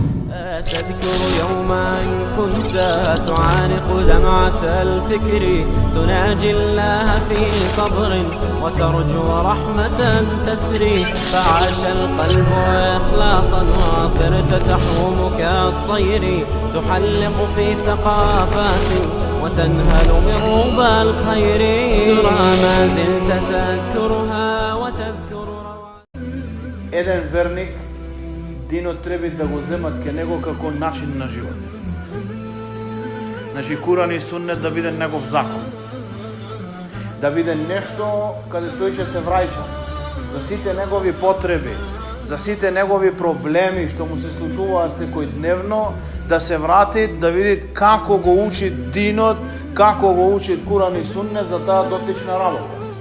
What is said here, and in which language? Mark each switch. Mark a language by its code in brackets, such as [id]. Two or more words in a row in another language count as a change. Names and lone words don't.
[ar] تذكر يوما كنت تعانق دمعة الفكر تناجي الله في صبر وترجو رحمة تسري فعاش القلب إخلاصا وصرت تحوم كالطير تحلق في ثقافات وتنهل من ربى الخير ترى ما زلت تذكرها وتذكر [mk] Еден верник динот треба да го земат ке него како начин на живот. Значи Куран и Суннет да биде негов закон. Да биде нешто каде тој ќе се враќа за сите негови потреби, за сите негови проблеми што му се случуваат секојдневно, да се врати, да види како го учи динот, како го учи Куран и Суннет за таа дотична работа.